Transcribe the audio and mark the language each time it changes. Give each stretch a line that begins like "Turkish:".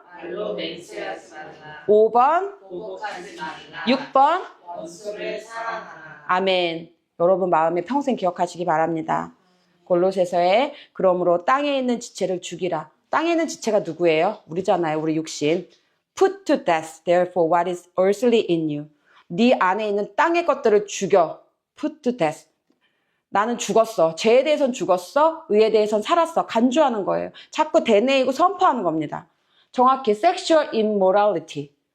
Korean: 말로 맹세하지 말라. 5번, 보복하지 말라. 6번. 원수를 사랑하라. 아멘. 여러분 마음에 평생 기억하시기 바랍니다. 골로새서에 그러므로 땅에 있는 지체를 죽이라. 땅에 있는 지체가 누구예요? 우리잖아요. 우리 육신.
English: Put to death, therefore, what is earthly in you.
Korean: 네 안에 있는 땅의 것들을 죽여. Put to death. 나는 죽었어. 죄에 대해서는 죽었어. 의에 대해서는 살았어. 간주하는 거예요. 자꾸 되뇌이고 선포하는 겁니다.
English: 정확히 sexual immorality.